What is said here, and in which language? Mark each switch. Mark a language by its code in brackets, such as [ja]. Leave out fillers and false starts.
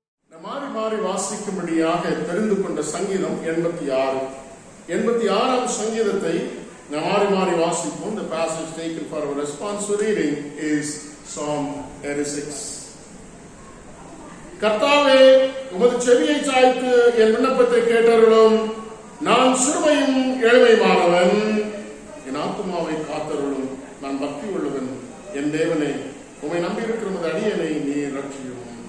[ta] மாறி மாறி வாசிக்கும்படியாக தெரிந்து கொண்ட சங்கீதம் 86. 86ஆம் சங்கீதத்தை மாறி மாறி வாசிப்போம். [en] The passage taken for our responsive reading is Psalm 86. [ta] கர்த்தாவே, உமது செவியை சாய்த்து என் விண்ணப்பத்தை கேட்டருளும். நான் சிறுமையும் எளிமையானவன், என் ஆத்துமாவை காத்தருளும். நான் பக்தி உள்ளவன். என் தேவனே, உம்மை நம்பியிருக்கிற உமது அடியனை நீர் ரட்சியும்.